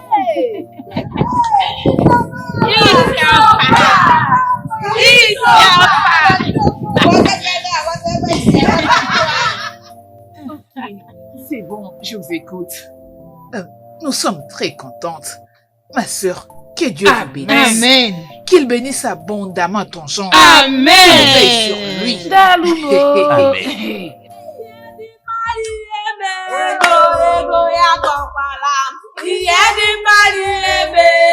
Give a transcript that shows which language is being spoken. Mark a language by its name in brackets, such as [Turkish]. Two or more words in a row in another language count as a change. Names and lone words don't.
[French] C'est bon, je vous écoute. Nous sommes très contentes. Ma sœur, que Dieu vous bénisse. Amen. Qu'il bénisse abondamment ton genre. Amen. Veille sur lui. [Igbo] Daluno. [French] Amen. [Igbo] Ego ya kọkwala, ihe dị mmadụ ebe